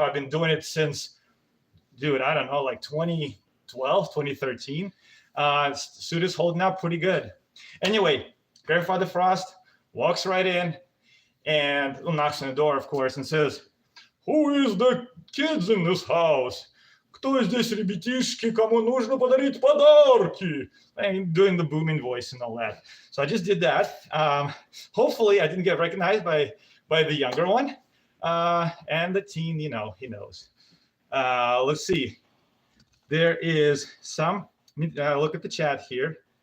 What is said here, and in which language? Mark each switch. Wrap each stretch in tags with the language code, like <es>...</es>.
<en>I've been doing it since, dude, I don't know, like 2012, 2013. Suit is holding up pretty good. Anyway, Grandfather Frost walks right in and knocks on the door, of course, and says, "Who is the kids in this house?</en> <ru>Кто здесь ребятишки, кому нужно подарить подарки?"</ru> <en>I'm doing the booming voice and all that. So I just did that. Hopefully I didn't get recognized by the younger one. And the teen, you know, he knows. Let's see. There is some, look at the chat here.</en>